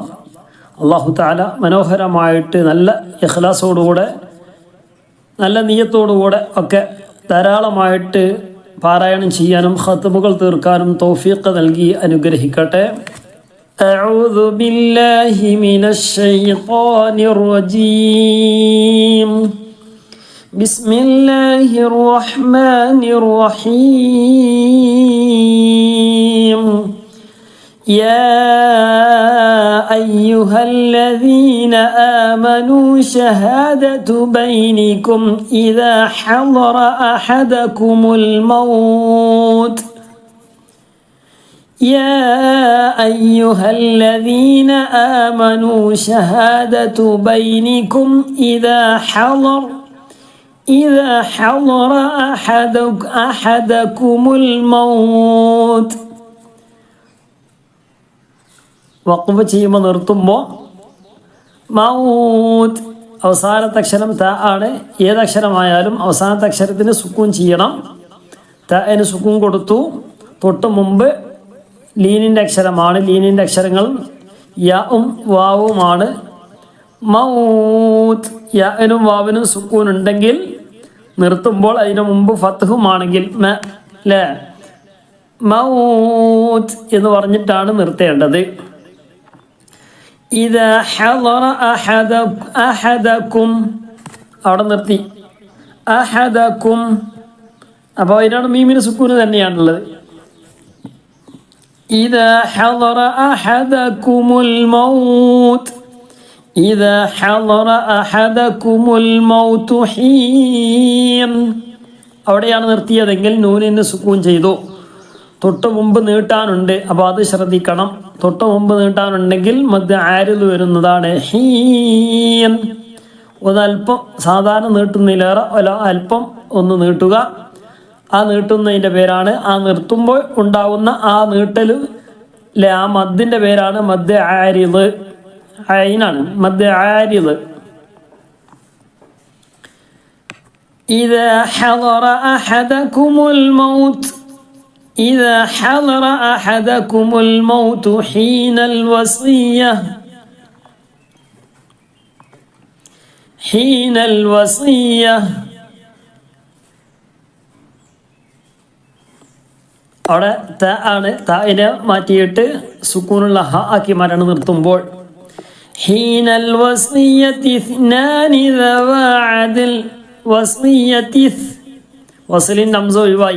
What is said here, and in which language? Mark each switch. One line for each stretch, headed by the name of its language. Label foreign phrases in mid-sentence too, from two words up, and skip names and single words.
Malayalam: അല്ലാഹു തആല മനോഹരമായിട്ട് നല്ല ഇഖ്ലാസോടുകൂടെ നല്ല നിയ്യത്തോടുകൂടെ ഒക്കെ ധാരാളമായിട്ട് പാരായണം ചെയ്യാനും ഖത്മുകൾ തീർക്കാനും തൗഫീഖ് നൽകി അനുഗ്രഹിക്കട്ടെ.
Arabic: أعوذ بالله من الشيطان الرجيم. بسم الله الرحمن الرحيم. يا أيها الذين آمنوا شهادة بينكم إذا حضر أحدكم الموت يا أيها الذين آمنوا شهادة بينكم إذا حضر أحدكم الموت.
Malayalam: വഖഫ് ചെയ്യുമ്പോൾ നിർത്തുമ്പോൾ മൗത്ത് അവസാനത്തെ അക്ഷരം ത ആണ്. ഏതക്ഷരമായാലും അവസാനത്തെ അക്ഷരത്തിന് സുക്കൂൻ ചെയ്യണം. തന് സുക്കൂൻ കൊടുത്തു. തൊട്ട് മുമ്പ് ലീനിൻ്റെ അക്ഷരമാണ്. ലീനിൻ്റെ അക്ഷരങ്ങൾ യാവും വാവുമാണ്. മൗത്ത് യാനും വാവിനും സുക്കൂൻ ഉണ്ടെങ്കിൽ നിർത്തുമ്പോൾ അതിന് മുമ്പ് ഫത്ഹുമാണെങ്കിൽ മൗത്ത് എന്ന് പറഞ്ഞിട്ടാണ് നിർത്തേണ്ടത്.
Arabic: إذا حضر أحدكم
Malayalam: അവിടെ നിർത്തി. അഹദക്കും അപ്പോൾ അതിനാണ് മീമിന് സുക്കൂന് തന്നെയാണുള്ളത്.
Arabic: إذا حضر أحدكم الموت إذا حضر أحدكم الموت حين
Malayalam: അവിടെയാണ് നിർത്തിയതെങ്കിൽ നൂനിന് സുക്കൂൻ ചെയ്തു. തൊട്ട് മുമ്പ് നീട്ടാനുണ്ട്, അപ്പോൾ അത് ശ്രദ്ധിക്കണം. തൊട്ട് മുമ്പ് നീട്ടാനുണ്ടെങ്കിൽ മധ്യ ആരിൽ വരുന്നതാണ് ഹീൻ. ഒരൽപ്പം സാധാരണ നീട്ടുന്നതിലേറെ അല്പം ഒന്ന് നീട്ടുക. ആ നീട്ടുന്നതിൻ്റെ പേരാണ്, ആ നിർത്തുമ്പോൾ ഉണ്ടാകുന്ന ആ നീട്ടൽ ആ മദ്ദിൻ്റെ പേരാണ്
Arabic: مد عارض.
Malayalam: ഐനാണ്
Arabic: مد عارض. إذا حضر أحدكم الموت إذا حضر أحدكم الموت حين الوصية
Malayalam: അവിടെ ത ആണ്. തായിനെ മാറ്റിയിട്ട് സുക്കൂനുള്ള ഹ ആക്കി മാറ്റാണ് നിർത്തുമ്പോൾ.
Arabic: حين الوصية اثنان ذوا عدل الوصية
Malayalam: വസലിൻ ഹംസ ഒഴിവായി.